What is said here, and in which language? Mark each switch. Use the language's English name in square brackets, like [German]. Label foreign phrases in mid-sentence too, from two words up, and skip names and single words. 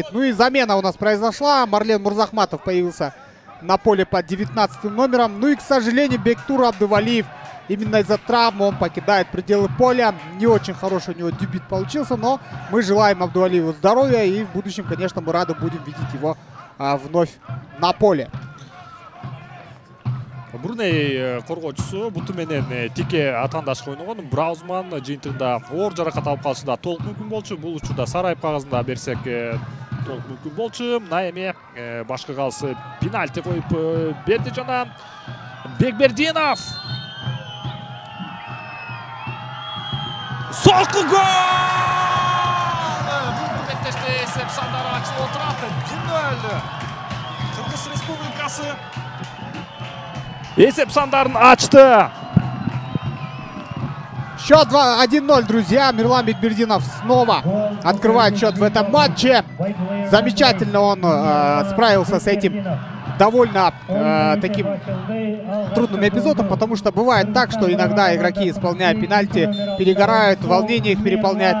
[Russian] Ну и замена у нас произошла. Марлен Мурзахматов появился на поле под 19 номером. Ну и, к сожалению, Бектур Абдувалиев именно из-за травмы он покидает пределы поля. Не очень хороший у него дебют получился, но мы желаем Абдувалиеву здоровья. И в будущем, конечно, мы рады будем видеть его вновь на поле. [Kyrgyz] Бруней коргоочусу буту менен тике атаандашка ойногон. Браузман жыйынтыгында оор жаракат алып калышы да толук мүмкүн болчу. Бул учурда Сарайып кагазында берсек толук мүмкүн болчу. Мына эми башкы калысы пенальти коюп берди жана Бекбердинов. Солку гол! Бүгүнкү беттеште эсеп сандары ачылып отурат. 1-0. Кыргыз Республикасы Есеп сандарын ачты. [Russian] Счет 1-0, друзья. Мирлан Бекбердинов снова открывает счет в этом матче. Замечательно он справился с этим довольно таким трудным эпизодом, потому что бывает так, что иногда игроки, исполняя пенальти, перегорают, волнение их переполняет.